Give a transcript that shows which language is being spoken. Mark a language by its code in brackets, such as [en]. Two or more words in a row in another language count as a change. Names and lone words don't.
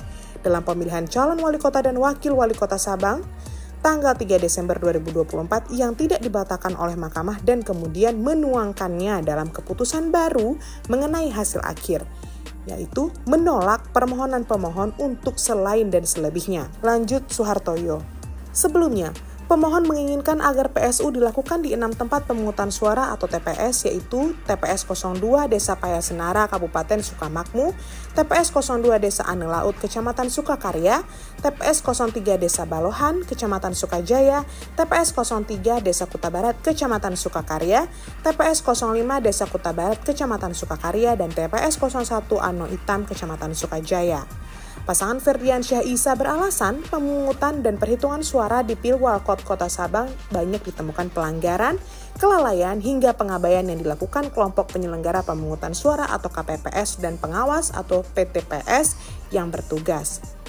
[id] Dalam pemilihan calon wali kota dan wakil wali kota Sabang tanggal 3 Desember 2024 yang tidak dibatalkan oleh Mahkamah dan kemudian menuangkannya dalam keputusan baru mengenai hasil akhir, yaitu menolak permohonan pemohon untuk selain dan selebihnya. Lanjut Suhartoyo. Sebelumnya, pemohon menginginkan agar PSU dilakukan di 6 tempat pemungutan suara atau TPS, yaitu TPS 02 Desa Paya Senara, Kabupaten Sukamakmu, TPS 02 Desa Ane Laut, Kecamatan Sukakarya, TPS 03 Desa Balohan, Kecamatan Sukajaya, TPS 03 Desa Kuta Barat, Kecamatan Sukakarya, TPS 05 Desa Kuta Barat, Kecamatan Sukakarya, dan TPS 01 Ano Hitam, Kecamatan Sukajaya. Pasangan Ferdiansyah Isa beralasan pemungutan dan perhitungan suara di Pilwalkot Kota Sabang banyak ditemukan pelanggaran, kelalaian hingga pengabaian yang dilakukan kelompok penyelenggara pemungutan suara atau KPPS dan pengawas atau PTPS yang bertugas.